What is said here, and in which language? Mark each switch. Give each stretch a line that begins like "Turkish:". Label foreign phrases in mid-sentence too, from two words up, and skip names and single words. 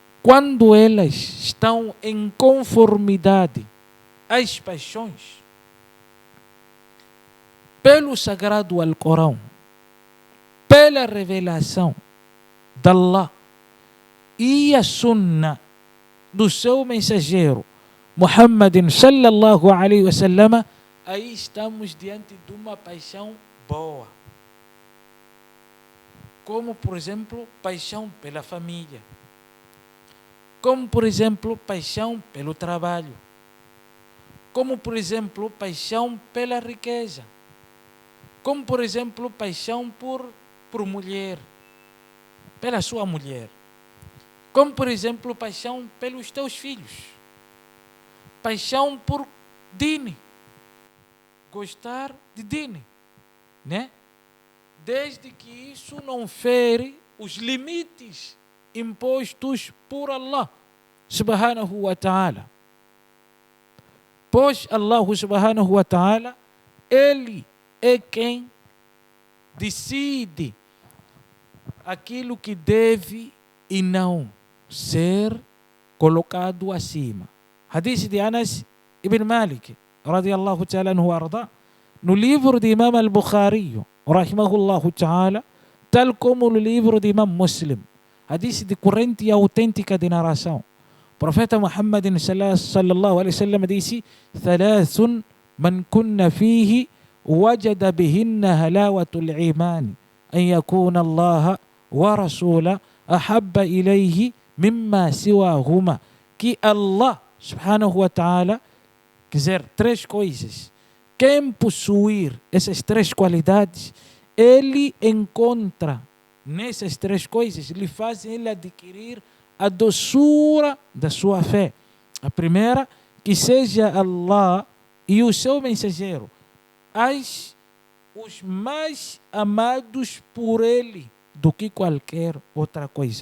Portuguese: quando elas estão em conformidade às paixões, pelo sagrado Alcorão, pela revelação de Allah e a sunna do seu mensageiro Muhammadin
Arabic: صلى الله عليه وسلم,
Portuguese: aí estamos diante de uma paixão boa. Como, por exemplo, paixão pela família. Como, por exemplo, paixão pelo trabalho. Como, por exemplo, paixão pela riqueza. Como, por exemplo, paixão por mulher, pela sua mulher. Como, por exemplo, paixão pelos teus filhos. Paixão por dini. Gostar de dini, né? Desde que isso não fere os limites impostos por Allah
Arabic: سبحانه وتعالى.
Portuguese: Pois Allah
Arabic: سبحانه وتعالى,
Portuguese: Ele é quem decide aquilo que deve e não ser colocado acima. Hadith de Anas ibn Malik,
Arabic: رضي الله تعالى عنه أرضاه,
Portuguese: no livro de Imam al-Bukhari,
Arabic: رحمه الله تعالى,
Portuguese: tal como no livro de Imam Muslim. Hadith de corrente e autêntica de narração. Profeta Muhammad
Arabic: صلى الله عليه وسلم
Portuguese: disse:
Arabic: "ثلاث من كن فيه وجد بهن هلاوة الإيمان أن يكون الله ورسوله أحب إليه مما سواهما".
Portuguese: Que Allah
Arabic: سبحانه وتعالى
Portuguese: quiser três coisas. Quem possuir essas três qualidades, ele encontra nessas três coisas, lhe fazem ele adquirir a doçura da sua fé. A primeira, que seja Allah e o seu mensageiro os mais amados por ele do que qualquer outra coisa.